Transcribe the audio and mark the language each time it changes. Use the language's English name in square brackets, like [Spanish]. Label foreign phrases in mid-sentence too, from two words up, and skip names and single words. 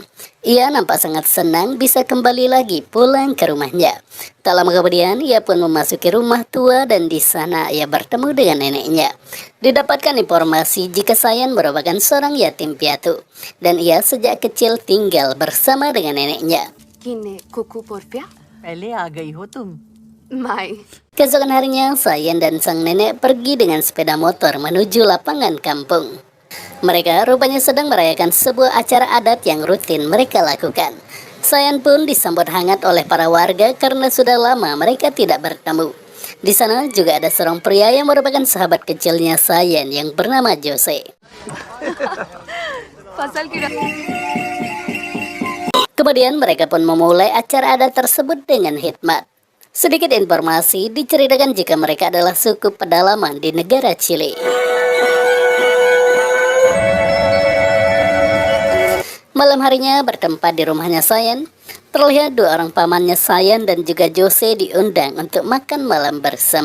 [Indonesian] Ia nampak sangat senang bisa kembali lagi pulang ke rumahnya. Tak lama kemudian ia pun memasuki rumah tua dan di sana ia bertemu dengan neneknya. Didapatkan informasi jika Sayen merupakan seorang yatim piatu dan ia sejak kecil tinggal bersama dengan neneknya. [Mapuche] Kine kuku porpia? [Hindi] पहले आ गई हो तुम। Mai. [Indonesian] Keesokan harinya, Sayen dan sang nenek pergi dengan sepeda motor menuju lapangan kampung. Mereka rupanya sedang merayakan sebuah acara adat yang rutin mereka lakukan. Sayen pun disambut hangat oleh para warga karena sudah lama mereka tidak bertemu. Di sana juga ada seorang pria yang merupakan sahabat kecilnya Sayen yang bernama Jose. [Hindi] फसल की [Indonesian] Kemudian mereka pun memulai acara adat tersebut dengan hikmat. Sedikit informasi diceritakan jika mereka adalah suku pedalaman di negara Chili. Malam harinya bertempat di rumahnya Sayen, terlihat dua orang pamannya Sayen dan juga Jose diundang untuk makan malam bersama.